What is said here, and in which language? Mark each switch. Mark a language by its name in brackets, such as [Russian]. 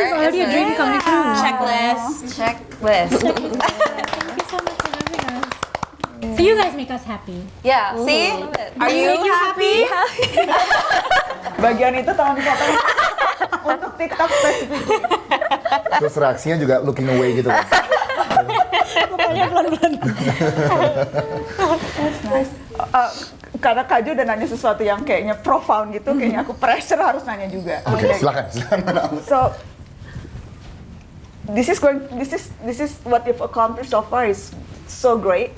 [English] is already a dream coming true. Checklist. Thank you so much for having us. So you guys make us happy. Yeah. See? Are you happy? [Indonesian] Bagian itu tolong dipotong untuk TikTok spesifik. Terus reaksinya juga [English] looking away [Indonesian] gitu. Karena Kaju udah nanya sesuatu yang kayaknya profound gitu, kayaknya aku pressure harus nanya juga. Oke, silakan. [English] So this is what you've accomplished so far is so great.